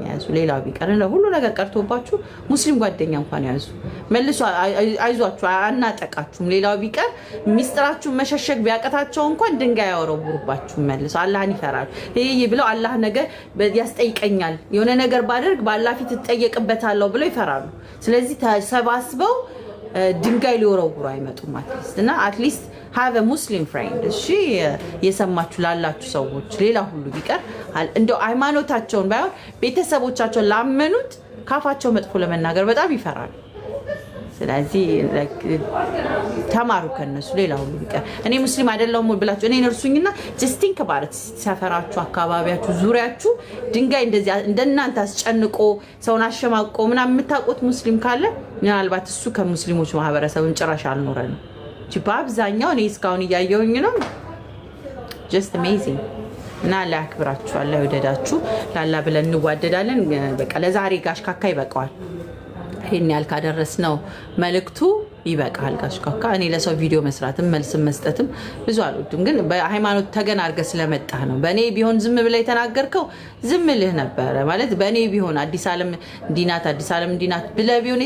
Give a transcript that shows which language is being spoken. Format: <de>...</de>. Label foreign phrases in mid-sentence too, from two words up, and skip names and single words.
<am>ያዙ። ሌላው ቢቀር ሁሉ ነገር ቀርቶባችሁ ሙስሊም ጓደኛ እንኳን ያዙ። መልሶ አይዟችሁ አናጠቃችሁም። ሌላው ቢቀር ሚስጥራችሁን መሸሸግ ቢያቀታቸው እንኳን ድንጋይ ያወረውሩባችሁ። መልሶ አላህን ይፈራሉ። ይሄ ብለው አላህ ነገ ያስጠይቀኛል የሆነ ነገር ባደርግ በአላህ ፊት እጠየቅበታለሁ ብለው ይፈራሉ። ስለዚህ ተሰባስበው ድንጋይ ሊወረውሩ አይመጡም። እና አትሊስት</am> <en>have a muslim friend</en> <am>እሺ የሰማችሁ ላላችሁ ሰዎች ሌላ ሁሉ ቢቀር እንደው ሃይማኖታቸውን ባይሆን ቤተሰቦቻቸውን ላመኑት ካፋቸው መጥፎ ለመናገር በጣም ይፈራሉ። ስለዚህ ተማሩ ከነሱ ሌላ ሁሉ ቢቀር። እኔ ሙስሊም አይደለሁም ብላችሁ እኔ ነርሱኝና</am> <en>just think about it።</en> <am>ሰፈራችሁ፣ አካባቢያችሁ፣ ዙሪያችሁ ድንጋይ እንደዚህ እንደናንተ አስጨንቆ ሰውን አሸማቆ ምናምን የምታውቁት ሙስሊም ካለ ምናልባት እሱ ከሙስሊሞች ማህበረሰብን ጭራሽ አልኖረንም። በአብዛኛው እኔ እስካሁን እያየሁኝ ነው።</am> <en>just amazing</en> <am>እና አላህ ያክብራችሁ፣ አላህ ይወደዳችሁ። ላላ ብለን እንዋደዳለን። በቃ ለዛሬ ጋሽ ካካ ይበቃዋል። ይሄን ያህል ካደረስነው መልእክቱ ይበቃል። ጋሽ ካካ እኔ ለሰው ቪዲዮ መስራትም መልስም መስጠትም ብዙ አልወድም፣ ግን በሃይማኖት ተገና አድርገህ ስለመጣህ ነው። በእኔ ቢሆን ዝም ብለህ የተናገርከው ዝም ልህ ነበረ ማለት በእኔ ቢሆን አዲስ ዓለም እንዲናት አዲስ ዓለም እንዲናት ብለህ ቢሆን</am>